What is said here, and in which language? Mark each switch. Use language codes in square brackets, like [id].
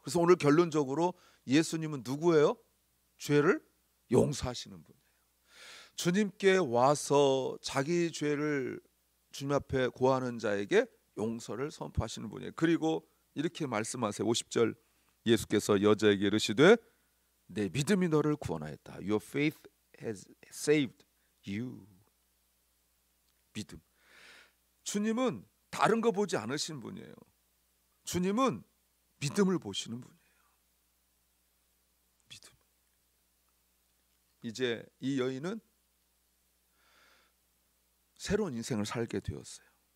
[ko] 그래서 오늘 결론적으로 예수님은 누구예요? 죄를 용서하시는 분이에요. 주님께 와서 자기 죄를 주님 앞에 고하는 자에게 용서를 선포하시는 분이에요. 그리고 이렇게 말씀하세요. 50절 예수께서 여자에게 이르시되 내 믿음이 너를 구원하였다. [en] Your faith has saved you. [ko] 믿음. 주님은 다른 거 보지 않으시는 분이에요. 주님은 믿음을 보시는 분이에요. 믿음. 이제 이 여인은 새로운 인생을 살게 되었어요.